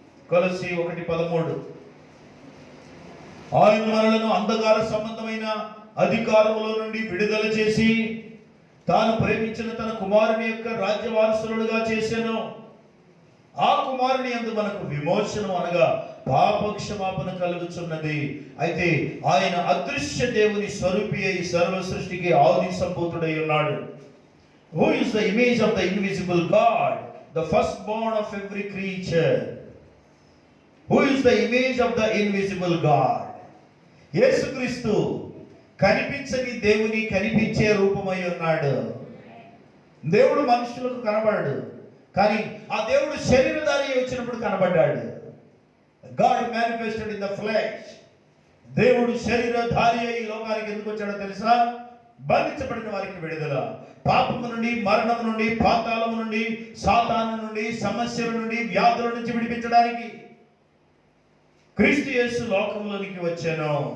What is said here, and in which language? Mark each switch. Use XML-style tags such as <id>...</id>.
<te>కొలస్సీ 1:13, ఆయన మనలను అంధకార సంబంధమైన అధికారములో నుండి విడుదల చేసి తాను ప్రేమించిన తన కుమారుని యొక్క రాజ్య వారసులుగా చేశాను. ఆ కుమారుని యందు మనకు విమోచనం అనగా పాప క్షమాపణ కలుగుచున్నది. అయితే ఆయన అదృశ్య దేవుని స్వరూపి అయి సర్వ సృష్టికి ఆది సంభూతుడై ఉన్నాడు.</te> <en>Who is the image of the invisible God, the firstborn of every creature? Who is the image of the invisible God?</en> <te>యేసుక్రీస్తు కనిపించని దేవుని కనిపించే రూపమై ఉన్నాడు. దేవుడు మనుషులకు కనబడడు, కానీ ఆ దేవుడు శరీరధారి వచ్చినప్పుడు కనబడ్డాడు.</te> <en>God manifested in the flesh.</en> <te>దేవుడు శరీరధారి అయి లోకానికి ఎందుకు వచ్చాడో తెలుసా? బంధించబడిన వారికి విడుదల, పాపము నుండి, మరణము నుండి, పాతాళము నుండి, సాతాను నుండి, సమస్యల నుండి, వ్యాధుల నుంచి విడిపించడానికి క్రీస్తు యేసు లోకంలోనికి వచ్చాను.</te>